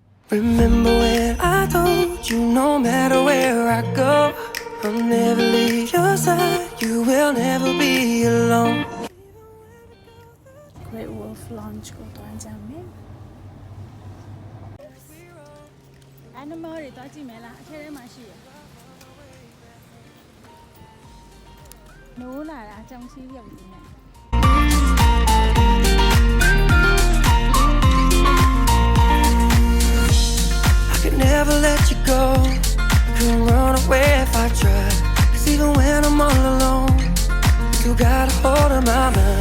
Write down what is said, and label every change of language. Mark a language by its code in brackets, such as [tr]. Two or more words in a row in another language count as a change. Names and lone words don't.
[en] Remember when I told you no matter where I go, I'll never leave your side, you will never be alone. [my] Great Wolf Lounge ကိုတွားကြမယ်။ Animal တွေတွားကြည့်မယ်လားအထဲထဲမှာရှိရ။နိုးလာတာအကြောင်းရှိရုပ်ကြီးနဲ့ [en] I could never let you go, couldn't run away if I tried. 'Cause even when I'm all alone, you got a hold of my mind.